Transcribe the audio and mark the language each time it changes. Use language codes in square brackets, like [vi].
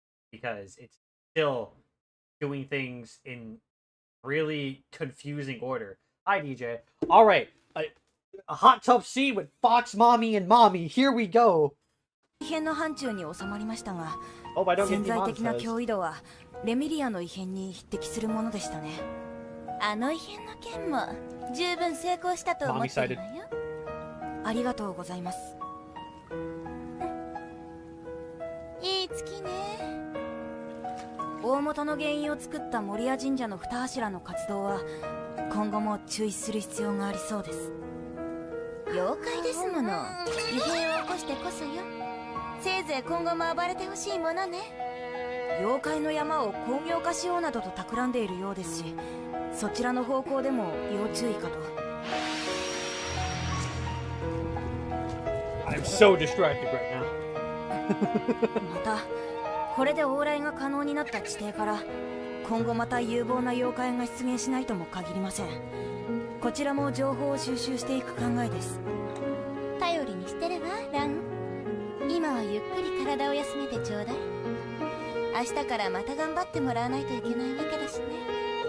[en] Because it's still doing things in really confusing order. Hi, DJ. Alright, a hot tub scene with Fox Mommy and Mommy. Here we go. Oh, I don't get demonetized. [ja] レミリアの異変に匹敵するものでしたね。あの異変の件も十分成功したと思ってるわよ。ありがとうございます。いい月ね。大元の原因を作った守谷神社の二柱の活動は今後も注意する必要がありそうです。妖怪ですもの。異変を起こしてこそよ。せいぜい今後も暴れてほしいものね。妖怪の山を工業化しようなどと企んでいるようですし、そちらの方向でも要注意かと。 [en] I'm so distracted right now. [ja] また、これで往来が可能になった地底から今後また有望な妖怪が出現しないとも限りません。こちらも情報を収集していく考えです。頼りにしてるわ、ラン。今はゆっくり体を休めてちょうだい。明日からまた頑張ってもらわないといけないわけだしね。